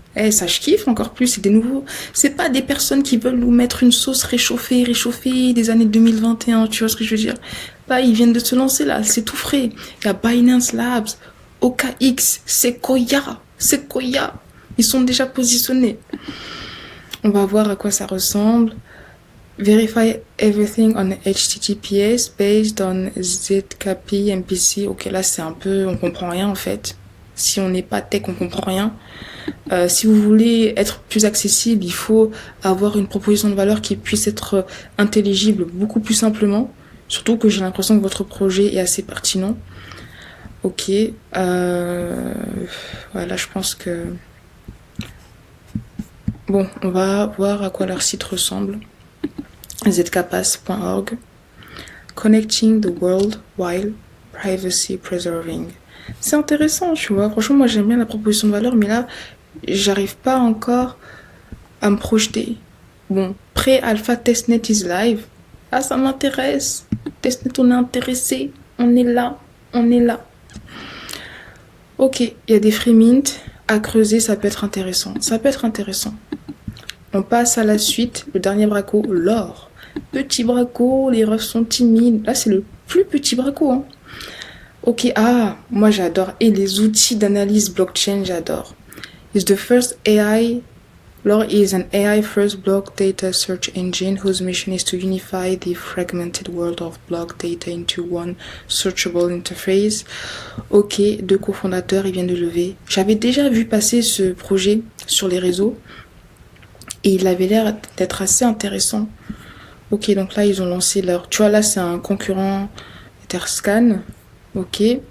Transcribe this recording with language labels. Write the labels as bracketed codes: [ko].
[fr] Eh, ça je kiffe encore plus, c'est des nouveaux. C'est pas des personnes qui veulent nous mettre une sauce réchauffée des années 2021, tu vois ce que je veux dire? Là, ils viennent de se lancer là, c'est tout frais. Il y a Binance Labs, OKX, Sequoia. Ils sont déjà positionnés. On va voir à quoi ça ressemble. [en] Verify everything on HTTPS based on ZKP MPC. [fr] Ok, là c'est un peu, on comprend rien en fait. Si on n'est pas tech, on comprend rien. Si vous voulez être plus accessible, il faut avoir une proposition de valeur qui puisse être intelligible beaucoup plus simplement. Surtout que j'ai l'impression que votre projet est assez pertinent. Ok. Voilà, je pense que... Bon, on va voir à quoi leur site ressemble. zkpass.org. [en] Connecting the world while privacy preserving. [fr] C'est intéressant, tu vois. Franchement, moi, j'aime bien la proposition de valeur, mais là, j'arrive pas encore à me projeter. Bon, [en] pré-alpha testnet is live. [fr] Ah, ça m'intéresse. Testnet, on est intéressé. On est là. On est là. Ok, il y a des free mint à creuser, ça peut être intéressant. Ça peut être intéressant. On passe à la suite, le dernier braco, l'or. Petit braco, les refs sont timides. Là, c'est le plus petit braco. Hein. Ok, moi j'adore. Et les outils d'analyse blockchain, j'adore. [en] It's the first AI. L'or is an AI first block data search engine whose mission is to unify the fragmented world of block data into one searchable interface. [fr] Ok, 2 cofondateurs, ils viennent de lever. J'avais déjà vu passer ce projet sur les réseaux et il avait l'air d'être assez intéressant. Ok, donc là, ils ont lancé leur... Tu vois, là, c'est un concurrent Etherscan. Ok.